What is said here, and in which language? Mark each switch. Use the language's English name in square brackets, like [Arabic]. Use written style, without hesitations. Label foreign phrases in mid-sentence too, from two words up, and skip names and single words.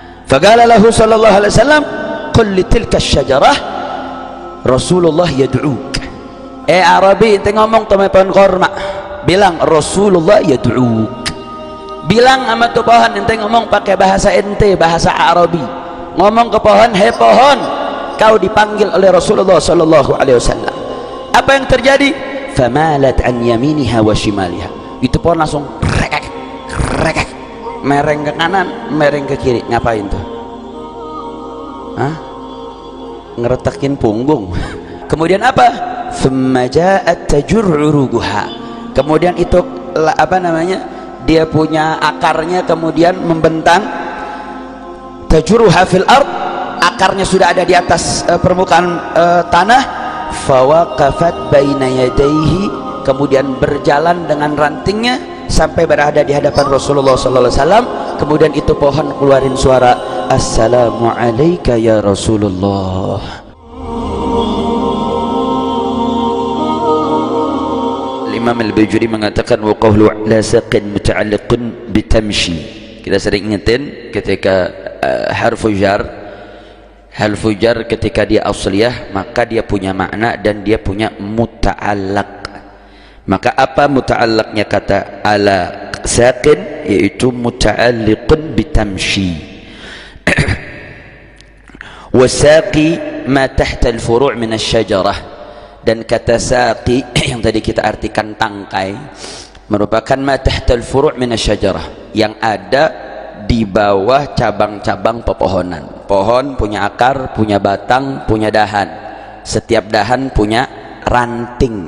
[Arabic] فقال له صلى الله عليه وسلم، قل لتلك الشجرة رسول الله يدعوك. [Indonesian] Arabi, ente ngomong sama pohon korma, bilang [Arabic] رسول الله يدعوك. [Indonesian] Bilang sama tuh pohon, ente ngomong pakai bahasa ente, bahasa Arabi. Ngomong ke pohon, hei pohon, kau dipanggil oleh Rasulullah [Arabic] صلى الله عليه وسلم. [Indonesian] Apa yang terjadi? [Arabic] فمالت عن يمينها وشمالها. [Indonesian] Itu pohon langsung rekek, rekek, mereng ke kanan, mereng ke kiri. Ngapain tuh? Hah? Ngeretakin punggung. Kemudian apa? [Arabic] ثم جاءت تجر عروقها. [Indonesian] Kemudian itu apa namanya? Dia punya akarnya kemudian membentang. [Arabic] تجرها في الأرض, [Indonesian] akarnya sudah ada di atas permukaan tanah. [Arabic] فوقفت بين يديه, [Indonesian] kemudian berjalan dengan rantingnya sampai berada di hadapan Rasulullah [Arabic] صلى الله عليه وسلم. [Indonesian] Kemudian itu pohon keluarin suara, [Arabic] السلام عليك يا رسول الله. Imam Al-Bajuri mengatakan وقوله على ساق متعلق بتمشي. [Indonesian] Kita sering ingetin ketika [Arabic] حرف جر [Indonesian] ketika dia asliyah maka dia punya makna dan dia punya muta'allaq. Maka apa muta'allaqnya kata [Arabic] على ساق, [Indonesian] yaitu [Arabic] متعلق بتمشي. والساق ما تحت الفروع من الشجرة. [Indonesian] Dan kata saqi yang tadi kita artikan tangkai merupakan [Arabic] ما تحت الفروع من الشجرة, [Indonesian] yang ada di bawah cabang-cabang pepohonan. Pohon punya akar, punya batang, punya dahan. Setiap dahan punya ranting.